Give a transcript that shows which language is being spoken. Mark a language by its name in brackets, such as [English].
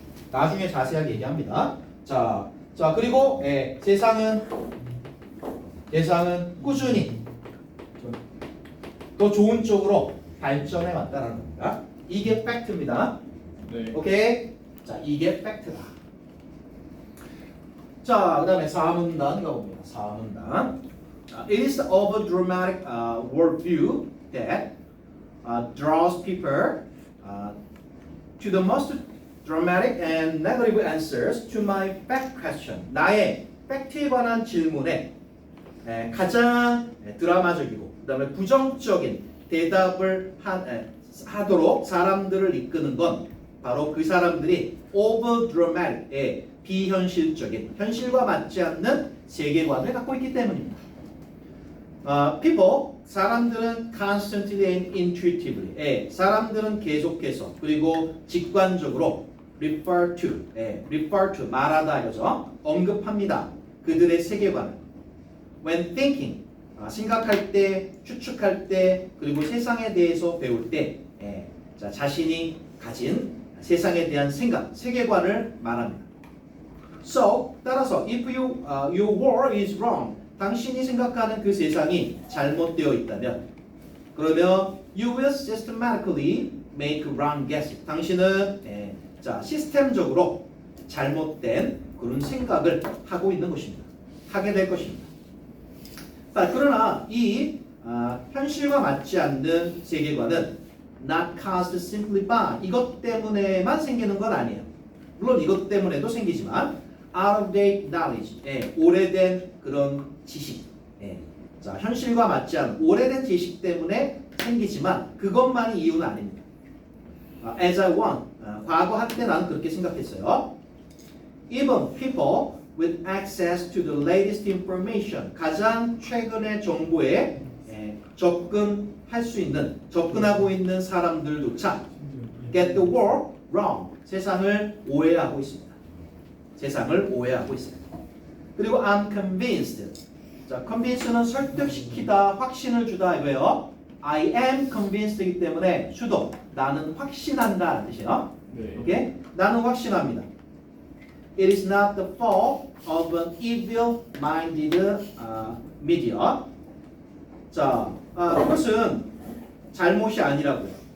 [Korean] 나중에 자세하게 얘기합니다. 자 그리고 세상은 꾸준히 더 좋은 쪽으로 발전해 왔다는 겁니다. 이게 팩트입니다. 네. 오케이? 자, 이게 팩트다. 자, 그 다음에 4문단 가봅니다. 4문단. [English] It is the over-dramatic worldview that draws people to the most dramatic and negative answers to my fact question. [Korean] 나의 팩트에 관한 질문에 가장 드라마적이고 그다음에 부정적인 대답을 하도록 사람들을 이끄는 건 바로 그 사람들이 [English] over-dramatic, [Korean] 비현실적인, 현실과 맞지 않는 세계관을 갖고 있기 때문입니다. People, 사람들은 [English] constantly and intuitively, [Korean] 사람들은 계속해서 그리고 직관적으로 [English] refer to, [Korean] 말하다 그죠? 언급합니다. 그들의 세계관을. [English] When thinking, [Korean] 생각할 때, 추측할 때, 그리고 세상에 대해서 배울 때, 자신이 가진 세상에 대한 생각, 세계관을 말합니다. [English] So, [Korean] 따라서 [English] if your world is wrong, [Korean] 당신이 생각하는 그 세상이 잘못되어 있다면 그러면 [English] you will systematically make wrong guesses. [Korean] 당신은 시스템적으로 잘못된 그런 생각을 하고 있는 것입니다. 하게 될 것입니다. 그러나 이 현실과 맞지 않는 세계관은 [English] not caused simply by [Korean] 이것 때문에만 생기는 건 아니에요. 물론 이것 때문에도 생기지만 [English] out of date knowledge, [Korean] 오래된 그런 지식, 현실과 맞지 않은 오래된 지식 때문에 생기지만 그것만이 이유는 아닙니다. [English] As I want, [Korean] 과거 한때 나는 그렇게 생각했어요. [English] Even people with access to the latest information, [Korean] 가장 최근의 정보에 접근할 수 있는, 접근하고 있는 사람들조차 [English] get the world wrong, [Korean] 세상을 오해하고 있습니다. 세상을 오해하고 있습니다. 그리고 [English] I'm convinced. [Korean] 자, convince는 설득시키다, 확신을 주다 이거예요. I am convinced이기 때문에 수도 나는 확신한다 뜻이에요. 네. 오케이? 나는 확신합니다. [English] It is not the fault of an evil-minded media. [Korean] 자, 그것은 잘못이 아니라고요.